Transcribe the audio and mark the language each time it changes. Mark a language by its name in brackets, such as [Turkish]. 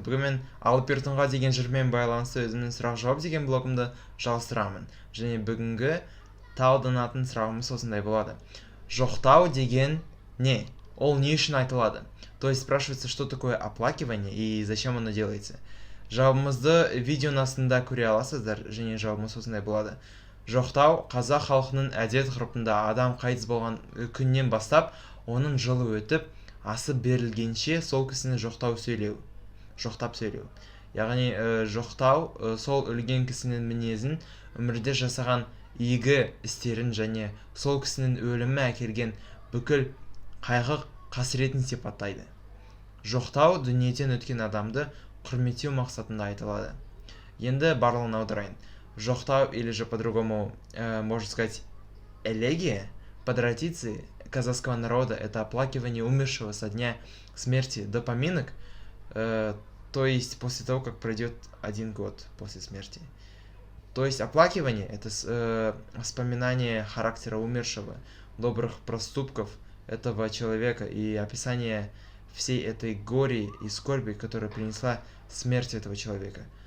[Kazakh] Бүгін мен Алып-Ертонға деген жырмен байланысты өзімнің сұрақ-жауап деген блогымды жалғастырамын. Және бүгінгі талданатын сұрағымыз осындай болады. Жоқтау деген не? Ол не үшін айтылады? [Russian] То есть спрашивается, что такое оплакивание и зачем оно делается? [Kazakh] Жауабымызды видеоның астында көре аласыздар, және жауабымыз осындай болады. Жоқтау қазақ халқының әдет-ғұрпында адам қайтыс болған күннен бастап, оның жылы өтіп, асы берілгенше сол кісіні жоқтап сөйлеу. Яғни жоқтау сол өлген кісінің мінезін, өмірде жасаған игі істерін және сол кісінің өлімі әкелген бүкіл қайғы қасіретін сипаттайды. Жоқтау дүниеден өткен адамды құрметтеу мақсатында айтылады. Енді барлығын аударайын. [Russian] Жоқтау, или же по-другому можно сказать элегия, по традиции казахского народа это оплакивание умершего со дня смерти до поминок, то есть после того, как пройдет 1 год после смерти. То есть оплакивание это вспоминание характера умершего, добрых проступков этого человека и описание всей этой гори и скорби, которая принесла смерть этого человека.